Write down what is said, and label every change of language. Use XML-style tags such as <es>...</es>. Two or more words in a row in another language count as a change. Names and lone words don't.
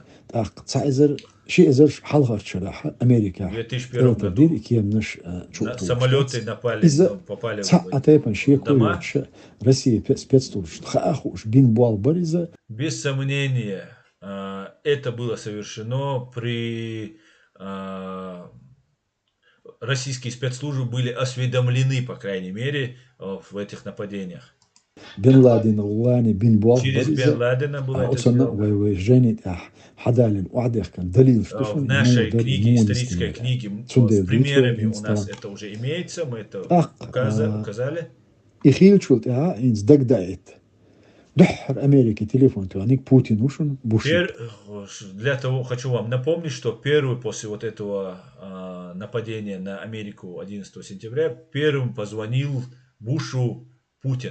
<ru>В 2001 году самолеты попали в дома. Без сомнения, это было совершено российские спецслужбы были осведомлены, по крайней мере, в этих нападениях. Бен Ладен, через Бен Ладена было это сделано. В нашей книге, исторической книге, с примерами у нас это уже имеется, мы это указали. Для того хочу вам напомнить, что первый после вот этого нападения на Америку 11 сентября первым позвонил Бушу Путин.</ru>